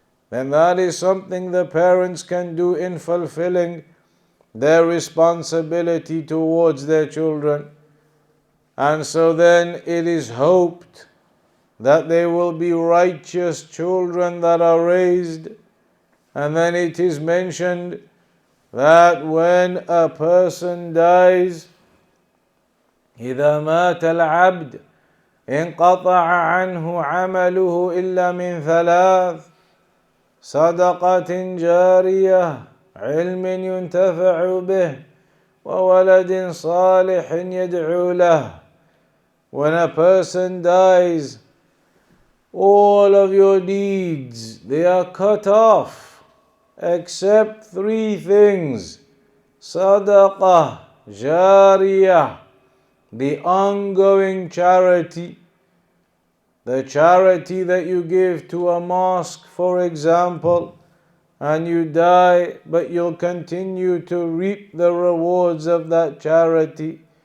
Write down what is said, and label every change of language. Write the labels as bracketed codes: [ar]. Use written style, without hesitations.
[en] Then that is something the parents can do in fulfilling their responsibility towards their children. And so then it is hoped that they will be righteous children that are raised. And then it is mentioned that when a person dies, [ar] إذا مات العبد انقطع عنه عمله إلا من ثلاث صدقة جارية علم ينتفع به وولد صالح يدعو له. [en] When a person dies, all of your deeds, they are cut off except three things: sadaqah jariyah, the ongoing charity, the charity that you give to a mosque, for example, and you die, but you'll continue to reap the rewards of that charity.